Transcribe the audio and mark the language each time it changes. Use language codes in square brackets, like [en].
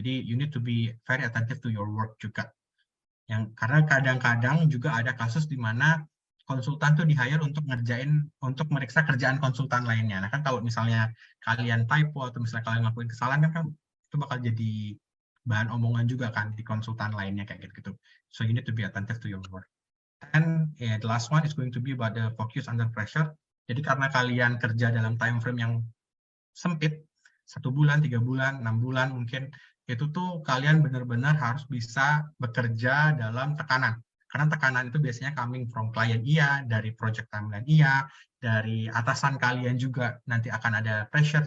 [id] Jadi [en] you need to be very attentive to your work juga. [id] Karena kadang-kadang juga ada kasus di mana konsultan tuh di-hire untuk meriksa kerjaan konsultan lainnya. Nah, kan kalau misalnya kalian typo atau misalnya kalian ngelakuin kesalahan kan itu bakal jadi bahan omongan juga kan di konsultan lainnya kayak gitu. [en] So you need to be attentive to your work. And the last one is going to be about the focus under pressure. [id] Jadi karena kalian kerja dalam time frame yang sempit, 1 bulan, 3 bulan, 6 bulan mungkin, itu tuh kalian benar-benar harus bisa bekerja dalam tekanan. Karena tekanan itu biasanya [en] coming from [id] klien iya, dari project timeline iya, dari atasan kalian juga nanti akan ada pressure.